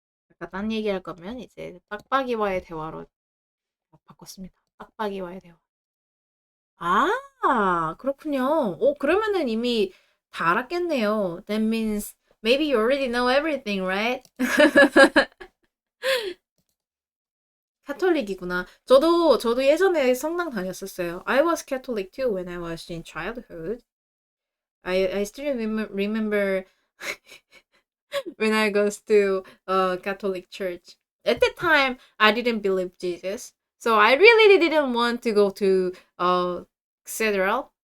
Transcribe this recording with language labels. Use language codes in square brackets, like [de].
[ko] 아까 딴 얘기할 거면 이제 빡빡이와의 대화로 바꿨습니다. 빡빡이와의 대화. 그렇군요. 그러면은 이미 다 알았겠네요. [en] That means maybe you already know everything, right? [ko] 카톨릭이구나. 저도 예전에 성당 다녔었어요. [en] I was Catholic too when I was in childhood. I still remember when I goes to Catholic church. At that time, I didn't believe Jesus, so I really didn't want to go to cathedral.